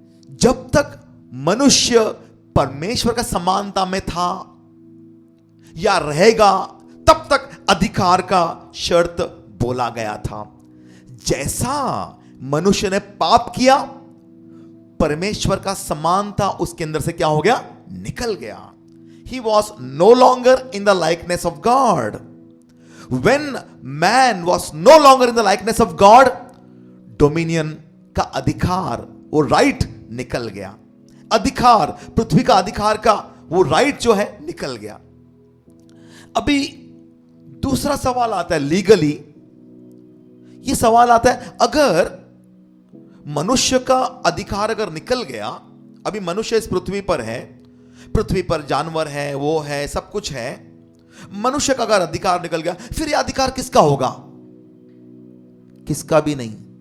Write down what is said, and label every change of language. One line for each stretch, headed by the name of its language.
Hindi: जब तक मनुष्य परमेश्वर का समानता में था या रहेगा, तब तक अधिकार का शर्त बोला गया था। जैसा मनुष्य ने पाप किया, परमेश्वर का समानता उसके अंदर से क्या हो गया? निकल गया।
English: He was no longer in the likeness of God. When man was no longer in the likeness of God, dominion
Hindi: का अधिकार, वो राइट निकल गया। अधिकार, पृथ्वी का अधिकार का वो राइट जो है निकल गया। अभी दूसरा सवाल आता है लीगली। ये सवाल आता है, अगर मनुष्य का अधिकार अगर निकल गया, अभी मनुष्य इस पृथ्वी पर है, पृथ्वी पर जानवर है, वो है, सब कुछ है, मनुष्य का अगर अधिकार निकल गया, फिर यह अधिकार किसका होगा? किसका भी नहीं।